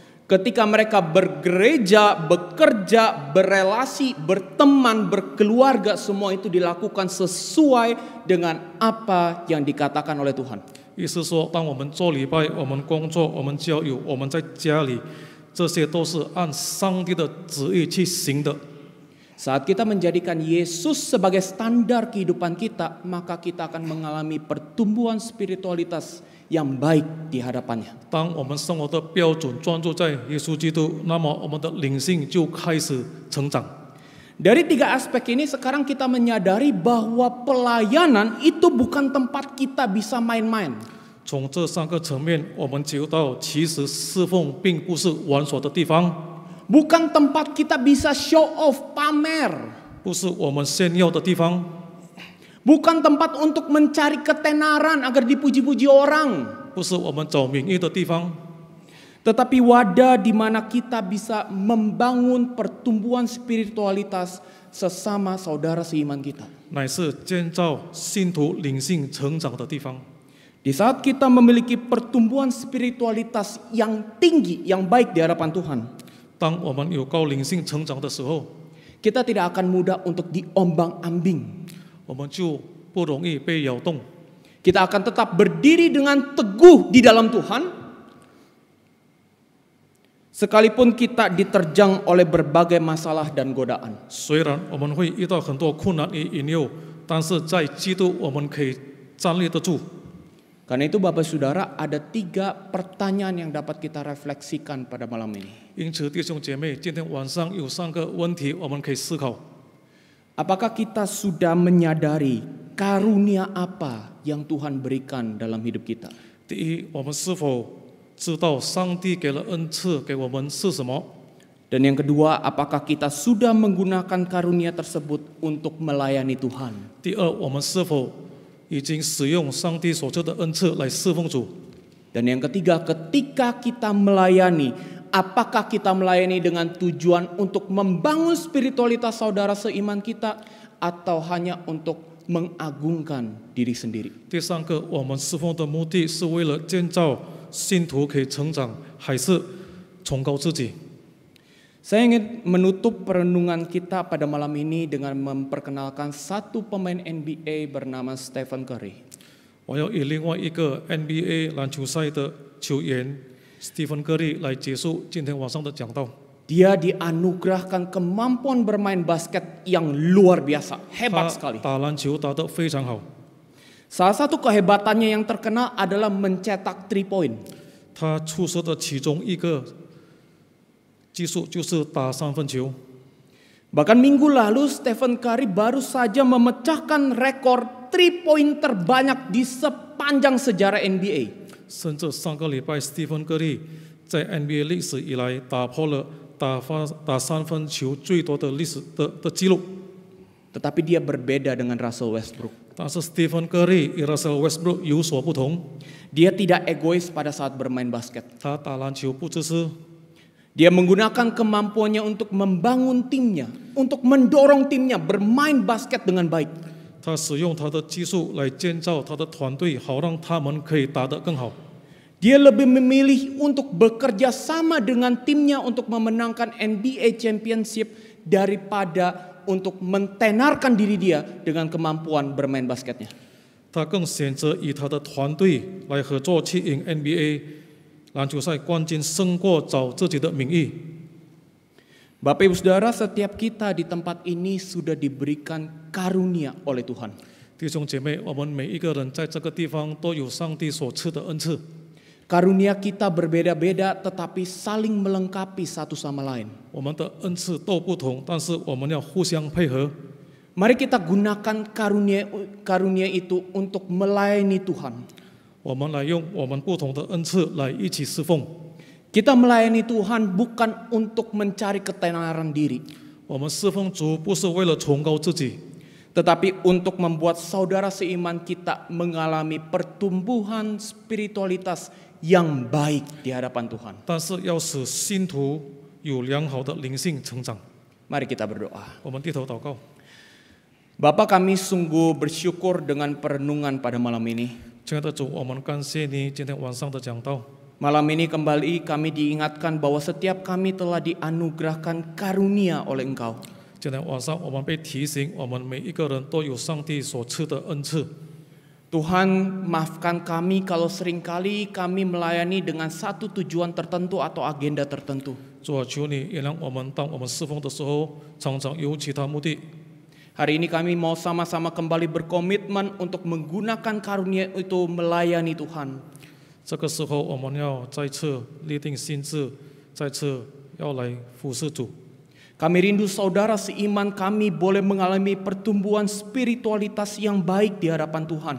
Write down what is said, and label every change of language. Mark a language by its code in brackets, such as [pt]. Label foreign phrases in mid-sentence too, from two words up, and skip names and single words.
[id] Ketika mereka bergereja, bekerja, berelasi, berteman, berkeluarga, semua itu dilakukan sesuai dengan apa yang dikatakan oleh Tuhan. [zh] 意思说，当我们做礼拜、我们工作、我们交友、我们在家里，这些都是按上帝的旨意去行的。 [id] Saat kita menjadikan Yesus sebagai standar kehidupan kita, maka kita akan mengalami pertumbuhan spiritualitas yang baik di hadapannya. [zh] 当我们生活的标准专注在耶稣基督，那么我们的灵性就开始成长。 [id] Dari 3 aspek ini sekarang kita menyadari bahwa pelayanan itu bukan tempat kita bisa main-main. [zh] 从这3个层面，我们觉到其实侍奉并不是玩耍的地方， [id] Bukan tempat kita bisa [en] show off, [id] pamer. [zh] 不是我们炫耀的地方， [id] Bukan tempat untuk mencari ketenaran agar dipuji-puji orang. [zh] 不是我们找名誉的地方， [id] Tetapi wadah di mana kita bisa membangun pertumbuhan spiritualitas sesama saudara seiman kita. [zh] 乃是建造信徒灵性成长的地方。 [id] Di saat kita memiliki pertumbuhan spiritualitas yang tinggi, yang baik di hadapan Tuhan, [zh] 当我们有高灵性成长的时候， [id] kita tidak akan mudah untuk diombang-ambing. [zh] 我们就不容易被摇动。 [id] Kita akan tetap berdiri dengan teguh di dalam Tuhan, sekalipun kita diterjang oleh berbagai masalah dan godaan. [zh] 虽然我们会遇到很多困难与引诱，但是在基督我们可以站立得住。 [id] Karena itu Bapak Saudara, ada 3 pertanyaan yang dapat kita refleksikan pada malam ini. [zh] 因此，弟兄姐妹，今天晚上有3个问题我们可以思考。 [id] Apakah kita sudah menyadari karunia apa yang Tuhan berikan dalam hidup kita? [zh] 第一，我们是否知道上帝给了恩赐给我们是什么？ [id] Dan yang kedua, apakah kita sudah menggunakan karunia tersebut untuk melayani Tuhan? [zh] 第二，我们是否已经使用上帝所赐的恩赐来侍奉主？ [id] Dan yang ketiga, ketika kita melayani, apakah kita melayani dengan tujuan untuk membangun spiritualitas saudara seiman kita atau hanya untuk mengagungkan diri sendiri? [zh] 第三个，我们侍奉的目的是为了建造信徒可以成长，还是崇高自己？ [id] Saya ingin menutup perenungan kita pada malam ini dengan memperkenalkan satu pemain NBA bernama Stephen Curry. [zh] 我要以另外一个 NBA 篮球赛的球员 Stephen Curry 来结束今天晚上的讲道。 [id] Dia dianugerahkan kemampuan bermain basket yang luar biasa, [zh] 他 [id] hebat sekali. [zh] 打篮球打得非常好， [id] Salah satu kehebatannya yang terkenal adalah mencetak 3 point. [zh] 他出色的其中一个技术就是打3分球。 [id] Bahkan minggu lalu Stephen Curry baru saja memecahkan rekor 3 point terbanyak di sepanjang sejarah NBA. [zh] 甚至上个礼拜 Stephen Curry 在 NBA 历史以来打破了打3分球最多的历史的记录。 [id] Tetapi dia berbeda dengan Russell Westbrook. [zh] 但是 Stephen Curry 与 Russell Westbrook 有所不同， [id] Dia tidak egois pada saat bermain basket. [zh] 他打篮球不自私， [id] Dia menggunakan kemampuannya untuk membangun timnya, untuk mendorong timnya bermain basket dengan baik. [zh] 他使用他的技术来建造他的团队，好让他们可以打得更好。 [id] Dia lebih memilih untuk bekerja sama dengan timnya untuk memenangkan NBA Championship daripada untuk mentenarkan diri dia dengan kemampuan bermain basketnya. [zh] 他更选择与他的团队来合作去赢 NBA 篮球赛冠军，胜过找自己的名誉。 [id] Bapak Ibu Saudara, setiap kita di tempat ini sudah diberikan karunia oleh Tuhan. [zh] 弟兄姐妹，我们每一个人在这个地方都有上帝所赐的恩赐。 [id] Karunia kita berbeda-beda tetapi saling melengkapi satu sama lain. [zh] 我们的恩赐都不同，但是我们要互相配合。 [id] Mari kita gunakan karunia itu untuk melayani Tuhan. [zh] 我们来用我们不同的恩赐来一起侍奉。 [id] Kita melayani Tuhan bukan untuk mencari ketenaran diri, [zh] 我们侍奉主不是为了崇高自己， [id] tetapi untuk membuat saudara seiman kita mengalami pertumbuhan spiritualitas yang baik di hadapan Tuhan. [zh] 但是要使信徒有良好的灵性成长。 [id] Mari kita berdoa. [zh] 我们低头祷告。 [id] Bapa, kami sungguh bersyukur dengan perenungan pada malam ini. [zh] 亲爱的主，我们感谢你今天晚上的讲道。 [id] Malam ini kembali kami diingatkan bahwa setiap kami telah dianugerahkan karunia oleh Engkau. [zh] 今天晚上我们被提醒，我们每一个人都有上帝所赐的恩赐。 [id] Tuhan, maafkan kami kalau seringkali kami melayani dengan satu tujuan tertentu atau agenda tertentu. [zh] 主啊，求你原谅我们，当我们侍奉的时候，常常有其他目的。 [id] Hari ini kami mau sama-sama kembali berkomitmen untuk menggunakan karunia itu melayani Tuhan. [zh] 这个时候，我们要再次立定心志，再次要来服侍主。 [id] Kami rindu saudara seiman kami boleh mengalami pertumbuhan spiritualitas yang baik di hadapan Tuhan.